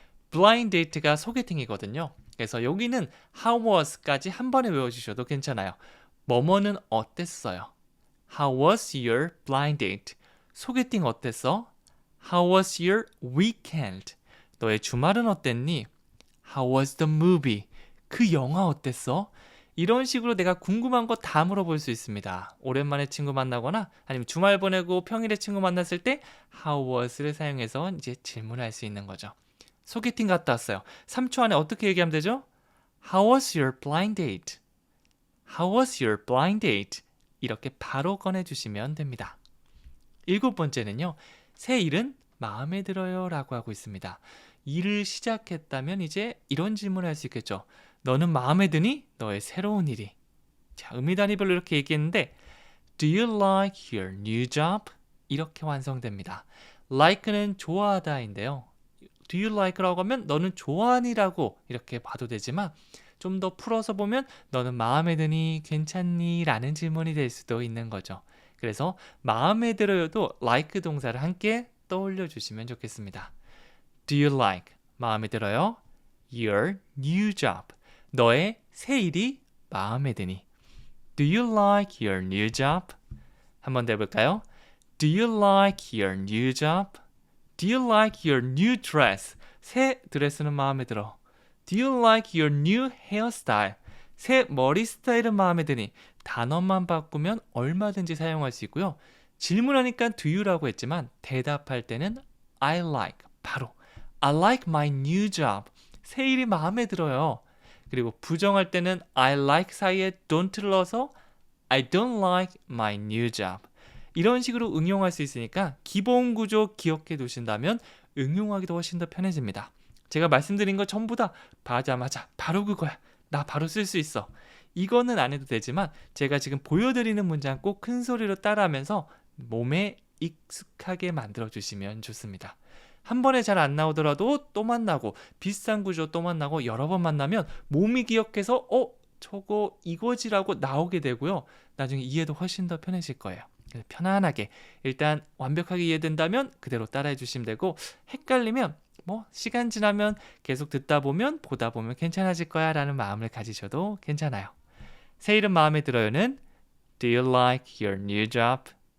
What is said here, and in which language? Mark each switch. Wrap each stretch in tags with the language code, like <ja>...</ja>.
<ko>blind date가 소개팅이거든요. 그래서 여기는 how was까지 한 번에 외워주셔도 괜찮아요. 뭐뭐는 어땠어요?</ko> <en>How was your blind date?</en> <ko>소개팅 어땠어?</ko> <en>How was your weekend?</en> <ko>너의 주말은 어땠니?</ko> <en>How was the movie?</en> <ko>그 영화 어땠어? 이런 식으로 내가 궁금한 거 다 물어볼 수 있습니다. 오랜만에 친구 만나거나 아니면 주말 보내고 평일에 친구 만났을 때 How was를 사용해서 이제 질문할 수 있는 거죠. 소개팅 갔다 왔어요. 3초 안에 어떻게 얘기하면 되죠?</ko> <en>How was your blind date? How was your blind date?</en> <ko>이렇게 바로 꺼내주시면 됩니다. 일곱 번째는요. 새 일은 마음에 들어요 라고 하고 있습니다. 일을 시작했다면 이제 이런 질문을 할 수 있겠죠. 너는 마음에 드니? 너의 새로운 일이. 자, 의미 단위별로 이렇게 얘기했는데</ko> <en>Do you like your new job?</en> <ko>이렇게 완성됩니다. like는 좋아하다인데요.</ko> <en>Do you like</en> <ko>라고 하면 너는 좋아하니라고 이렇게 봐도 되지만 좀 더 풀어서 보면 너는 마음에 드니? 괜찮니? 라는 질문이 될 수도 있는 거죠. 그래서 마음에 들어요도 like 동사를 함께 떠올려 주시면 좋겠습니다.</ko> <en>Do you like?</en> <ko>마음에 들어요?</ko> <en>Your new job.</en> <ko>너의 새 일이 마음에 드니.</ko> <en>Do you like your new job?</en> <ko>한 번 더 해볼까요?</ko> <en>Do you like your new job? Do you like your new dress?</en> <ko>새 드레스는 마음에 들어.</ko> <en>Do you like your new hairstyle?</en> <ko>새 머리 스타일은 마음에 드니. 단어만 바꾸면 얼마든지 사용할 수 있고요. 질문하니까</ko> <en>do you</en> <ko>라고 했지만 대답할 때는</ko> <en>I like,</en> <ko>바로</ko> <en>I like my new job.</en> <ko>새 일이 마음에 들어요. 그리고 부정할 때는</ko> <en>I like</en> <ko>사이에</ko> <en>don't</en> <ko>를 넣어서</ko> <en>I don't like my new job.</en> <ko>이런 식으로 응용할 수 있으니까 기본 구조 기억해 두신다면 응용하기도 훨씬 더 편해집니다. 제가 말씀드린 거 전부 다 맞아 바로 그거야. 나 바로 쓸 수 있어. 이거는 안 해도 되지만 제가 지금 보여드리는 문장 꼭 큰 소리로 따라하면서 몸에 익숙하게 만들어주시면 좋습니다. 한 번에 잘 안 나오더라도 또 만나고 비슷한 구조 또 만나고 여러 번 만나면 몸이 기억해서 저거 이거지라고 나오게 되고요. 나중에 이해도 훨씬 더 편해질 거예요. 편안하게 일단 완벽하게 이해된다면 그대로 따라해 주시면 되고 헷갈리면 시간 지나면 계속 듣다 보면 보다 보면 괜찮아질 거야 라는 마음을 가지셔도 괜찮아요. 새 이름 마음에 들어요는</ko> <en>Do you like your new job?</en>